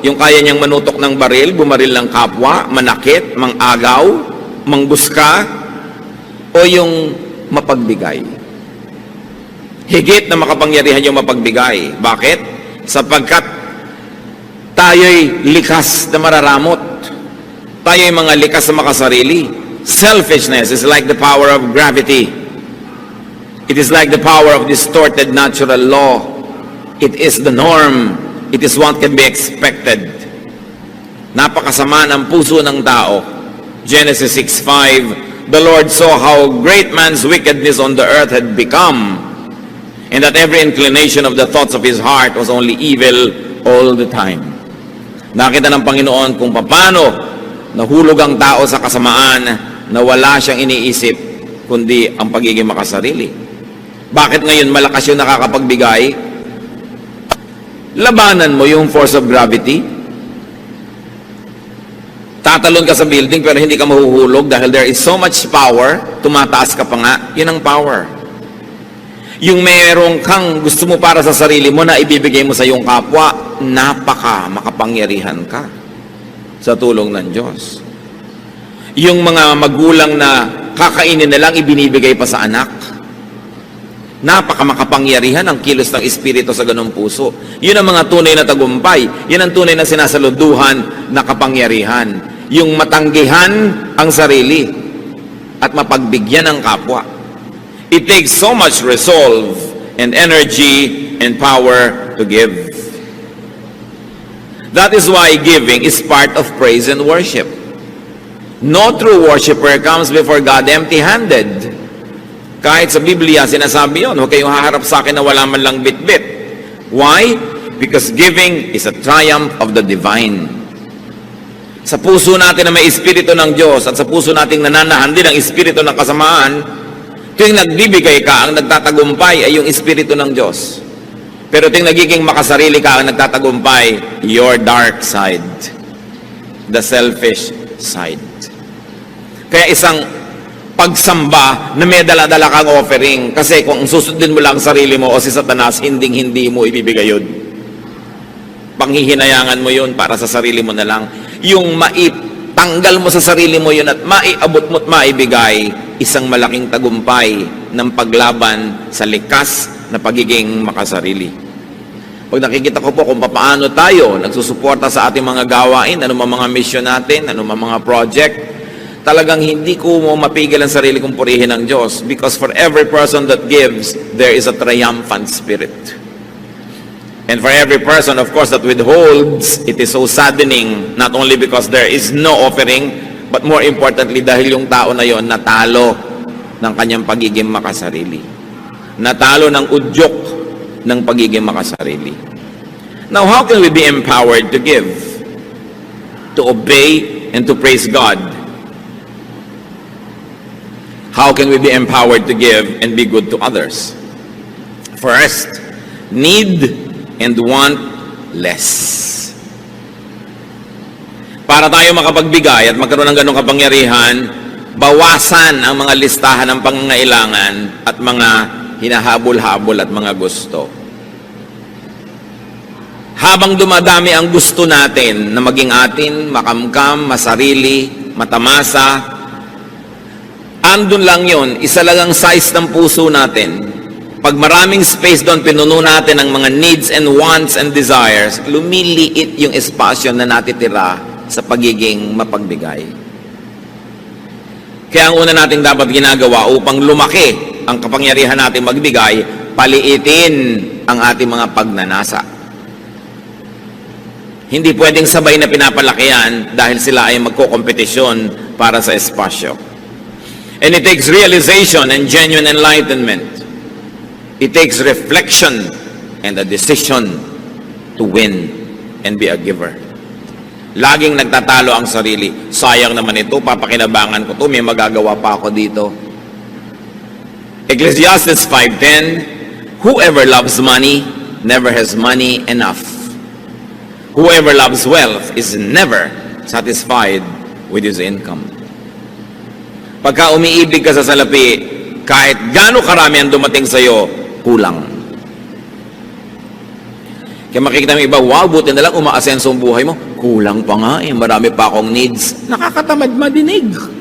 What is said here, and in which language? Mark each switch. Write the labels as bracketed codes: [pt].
[tl] Yung kaya niyang manutok ng baril, bumaril ng kapwa, manakit, mangagaw, mangbuska, o yung mapagbigay? Higit na makapangyarihan yung mapagbigay. Bakit? Sapagkat tayo'y likas na mararamot. Tayo'y mga likas na makasarili. [en] Selfishness is like the power of gravity. It is like the power of distorted natural law. It is the norm. It is what can be expected. [tl] Napakasama ng puso ng tao. [en] Genesis 6:5, the Lord saw how great man's wickedness on the earth had become, and that every inclination of the thoughts of his heart was only evil all the time. [tl] Nakita ng Panginoon kung paano nahulog ang tao sa kasamaan na wala siyang iniisip kundi ang pagiging makasarili. Bakit ngayon malakas yung nakakapagbigay? Labanan mo yung [en] force of gravity. [tl] Tatalon ka sa building pero hindi ka mahuhulog dahil [en] there is so much power, [tl] tumataas ka pa nga, yun ang power. Yung merong kang gusto mo para sa sarili mo na ibibigay mo sa iyong kapwa, makapangyarihan ka sa tulong ng Diyos. Yung mga magulang na kakainin na lang ibinibigay pa sa anak, makapangyarihan ang kilos ng Espiritu sa ganung puso. Yun ang mga tunay na tagumpay. Yun ang tunay na sinasaluduhan na kapangyarihan. Yung matanggihan ang sarili at mapagbigyan ang kapwa. [en] It takes so much resolve and energy and power to give. That is why giving is part of praise and worship. No true worshiper comes before God empty-handed. [tl] Kahit sa Biblia, sinasabi yun, huwag kayong haharap sa akin na wala man lang bit-bit. [en] Why? Because giving is a triumph of the divine. [tl] Sa puso natin na may Espiritu ng Diyos at sa puso nating nananahan din ang Espiritu ng kasamaan, tuwing nagbibigay ka, ang nagtatagumpay ay yung Espiritu ng Diyos. Pero tuwing nagiging makasarili ka, ang nagtatagumpay, [en] your dark side. The selfish side. [tl] Kaya isang pagsamba na may dala-dala kang offering. Kasi kung susundin mo lang sarili mo o si Satanas, hindi mo ibibigay yun. Panghihinayangan mo yun para sa sarili mo na lang. Yung maitanggal mo sa sarili mo yun at maiabot mo at maibigay, isang malaking tagumpay ng paglaban sa likas na pagiging makasarili. Pag nakikita ko po kung paano tayo nagsusuporta sa ating mga gawain, anumang mga mission natin, anumang mga project, talagang hindi ko mo mapigil ang sarili kong purihin ng Diyos, [en] because for every person that gives, there is a triumphant spirit. And for every person, of course, that withholds, it is so saddening, not only because there is no offering, but more importantly, [tl] dahil yung tao na yon natalo ng kanyang pagiging makasarili. Natalo ng udyok ng pagiging makasarili. [en] Now, how can we be empowered to give? To obey and to praise God? How can we be empowered to give and be good to others? First, need and want less. [tl] Para tayo makapagbigay at magkaroon ng ganong kapangyarihan, bawasan ang mga listahan ng pangangailangan at mga hinahabol-habol at mga gusto. Habang dumadami ang gusto natin na maging atin, makamkam, masarili, matamasa, andun lang yon, isa lang ang size ng puso natin. Pag maraming space doon, pinuno natin ang mga [en] needs and wants and desires, [tl] lumiliit yung espasyo na natitira sa pagiging mapagbigay. Kaya ang una natin dapat ginagawa upang lumaki ang kapangyarihan natin magbigay, paliitin ang ating mga pagnanasa. Hindi pwedeng sabay na pinapalaki yan dahil sila ay magkokompetisyon para sa espasyo. [en] And it takes realization and genuine enlightenment. It takes reflection and a decision to win and be a giver. [tl] Laging nagtatalo ang sarili. Sayang naman ito, papakinabangan ko to, may magagawa pa ako dito. [en] Ecclesiastes 5:10, whoever loves money never has money enough. Whoever loves wealth is never satisfied with his income. [tl] Pagka umiibig ka sa salapi, kahit gaano karami ang dumating sa'yo, kulang. Kaya makikita mo iba, wow, buti na lang umaasenso ang buhay mo. Kulang pa nga eh, marami pa akong needs. Nakakatamad madinig.